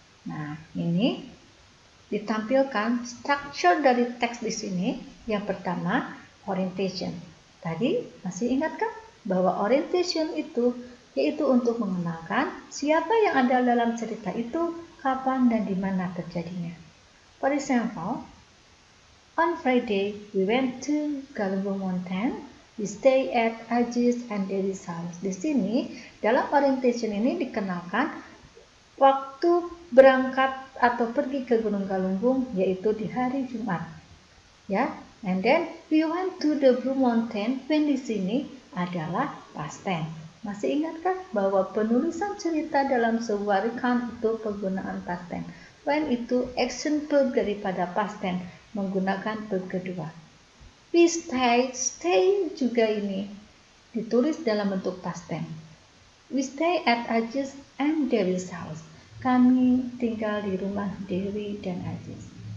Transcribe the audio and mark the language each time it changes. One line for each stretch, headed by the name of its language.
Indonesian: Nah, ini ditampilkan struktur dari teks di sini. Yang pertama, orientation. Tadi masih ingatkah bahwa orientation itu yaitu untuk mengenalkan siapa yang ada dalam cerita itu, kapan dan di mana terjadinya.
English: For example, on Friday we went to Galunggung Mountain. We stay at Ajis and Dewi's house.
Indonesian: Di sini dalam orientation ini dikenalkan waktu berangkat atau pergi ke Gunung Galunggung yaitu di hari Jumat.
English: Ya, and then we went to the Blue Mountain.
Indonesian: When di sini adalah past tense. Masih ingatkah bahwa penulisan cerita dalam sebuah recount itu penggunaan past tense? When itu action verb daripada past tense menggunakan verb kedua. We stay juga ini ditulis dalam bentuk past tense.
English: We stay at Ajis and Dewi's house.
Indonesian: Kami tinggal di rumah Dewi dan Ajis.